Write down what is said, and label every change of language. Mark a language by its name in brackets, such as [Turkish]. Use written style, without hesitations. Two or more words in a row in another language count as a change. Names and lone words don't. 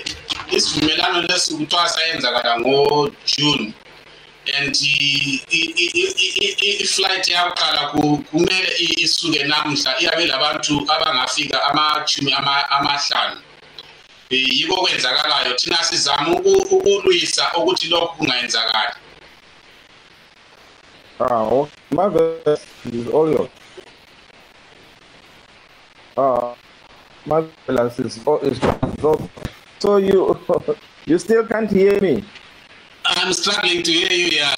[North Ndebele] Isivumelano lesi kuthiwa sayenzakala ngoJune, and iflight yakala kumele isuke namhla iyabe labantu abangafika amachumi amahlanu. Yiko kwenzakalayo thina sizama ukulwisa ukuthi lokhu kungayenzakali. [English] Okay. Marvelous is all yours. Marvelous is all. So you still can't hear me? I'm struggling to hear you, yeah.